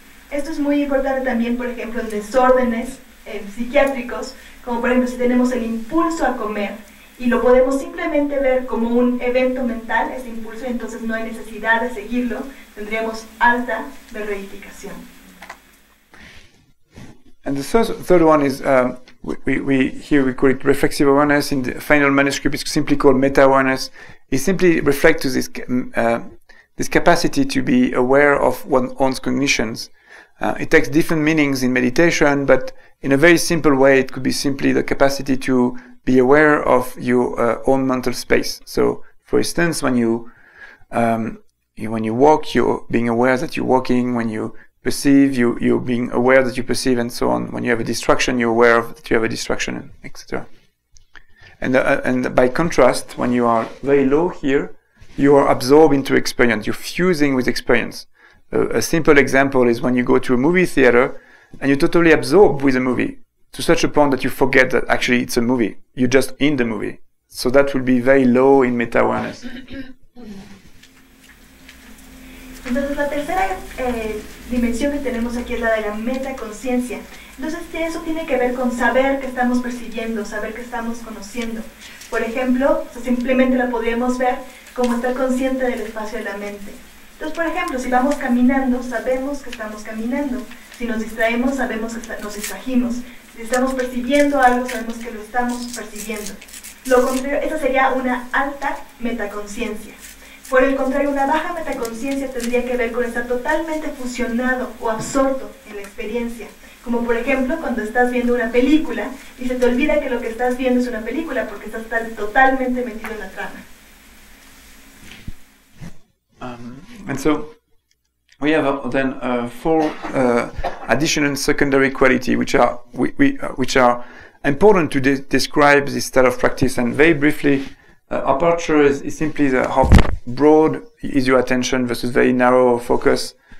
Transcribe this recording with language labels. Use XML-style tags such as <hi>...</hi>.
<es>Esto es muy importante también, por ejemplo, en desórdenes psiquiátricos, como por ejemplo si tenemos el impulso a comer y lo podemos simplemente ver como un evento mental, ese impulso, entonces no hay necesidad de seguirlo, tendríamos alta de reificación.</es> <en>And the third one is, here we call it reflexive awareness. In the final manuscript, it's simply called meta-awareness. It simply reflects to this capacity to be aware of one's own cognitions. It takes different meanings in meditation, but in a very simple way, it could be simply the capacity to be aware of your own mental space. So, for instance, when you walk, you're being aware that you're walking. When you perceive, you're being aware that you perceive, and so on. When you have a distraction, you're aware of that you have a distraction, etc. And by contrast, when you are very low here, you are absorbed into experience. You're fusing with experience. A simple example is when you go to a movie theater and you're totally absorbed with a movie to such a point that you forget that actually it's a movie. You're just in the movie. So that will be very low in meta-awareness.</en> <es>Entonces la tercera dimensión que tenemos aquí es la de la metaconciencia. Entonces eso tiene que ver con saber que estamos percibiendo, saber que estamos conociendo. Por ejemplo, simplemente la podríamos ver como estar consciente del espacio de la mente. Entonces, por ejemplo, si vamos caminando, sabemos que estamos caminando. Si nos distraemos, sabemos que nos distrajimos. Si estamos percibiendo algo, sabemos que lo estamos percibiendo. Lo contrario, esa sería una alta metaconciencia. Por el contrario, una baja metaconciencia tendría que ver con estar totalmente fusionado o absorto en la experiencia. Como por ejemplo, cuando estás viendo una película y se te olvida que lo que estás viendo es una película porque estás totalmente metido en la trama.</es> <en>And so we have then four additional and secondary quality which are important to describe this style of practice. And very briefly, aperture is simply how broad is your attention versus very narrow focus.</en>